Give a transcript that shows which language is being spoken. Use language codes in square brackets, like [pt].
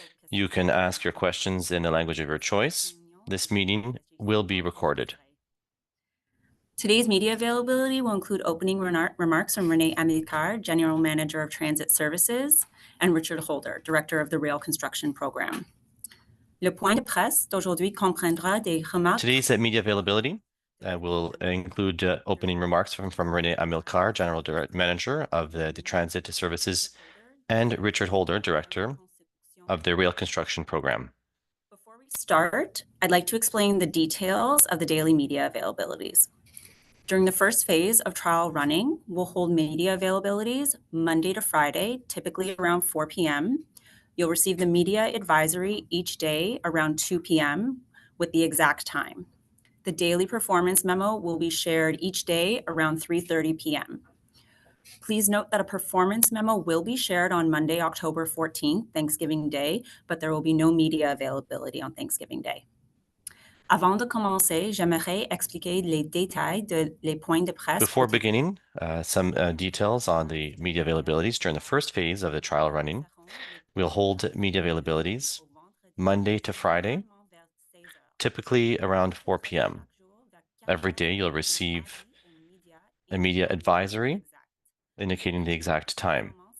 [en] You can ask your questions in the language of your choice. This meeting will be recorded. Today's media availability will include opening remarks from René Amilcar, General Manager of Transit Services, and Richard Holder, Director of the Rail Construction Program. [fr] Le point de presse d'aujourd'hui comprendra des remarques. [en] Today's media availability will include opening remarks from René Amilcar, General Manager of the Transit Services, and Richard Holder, Director of the Rail Construction Program. Before we start, I'd like to explain the details of the daily media availabilities. During the first phase of trial running, we'll hold media availabilities Monday to Friday, typically around 4 p.m. You'll receive the media advisory each day around 2 p.m. with the exact time. The daily performance memo will be shared each day around 3:30 p.m. Please note that a performance memo will be shared on Monday, October 14th, Thanksgiving Day, but there will be no media availability on Thanksgiving Day. [fr] Avant de commencer, j'aimerais expliquer les détails les points de presse. [en] Before beginning, some details on the media availabilities during the first phase of the trial running. We'll hold media availabilities Monday to Friday, typically around 4 p.m. Every day you'll receive a media advisory indicating the exact time.